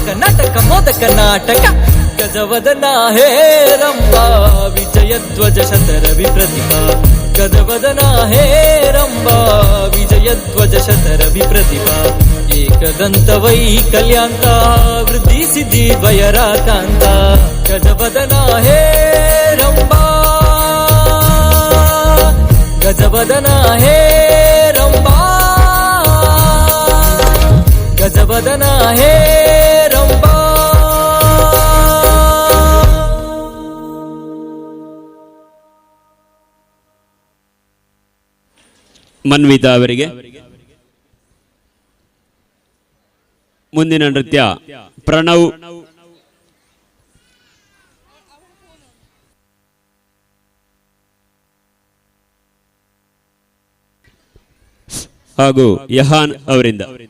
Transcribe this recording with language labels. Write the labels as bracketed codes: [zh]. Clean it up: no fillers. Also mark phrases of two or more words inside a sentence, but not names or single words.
[sa] ನಾಟಕ ಮೋದಕ ನಾಟಕ ಗಜವದನ ಹೇರಂಬ ವಿಜಯಧ್ವಜ ಶತರ ವಿಪ್ರತಿಭಾ ಗಜವದನ ಹೇರಂಬ ವಿಜಯಧ್ವಜ ಶತರ ವಿಪ್ರತಿಭಾ ಏಕದಂತ ವೈಕಲ್ಯಾಂತ ವೃದ್ಧಿ ಸಿದ್ಧಿ ದ್ವಯರ ಕಾಂತ ಗಜವದನ ಹೇರಂಬ ಗಜವದನ ಹೇರಂಬ ಗಜವದನ ಹೇರಂಬ [kn] ಮನ್ವಿತಾ ಅವರಿಗೆ ಮುಂದಿನ ನೃತ್ಯ ಪ್ರಣವ್ ಹಾಗೂ ಯಹಾನ್ ಅವರಿಂದ.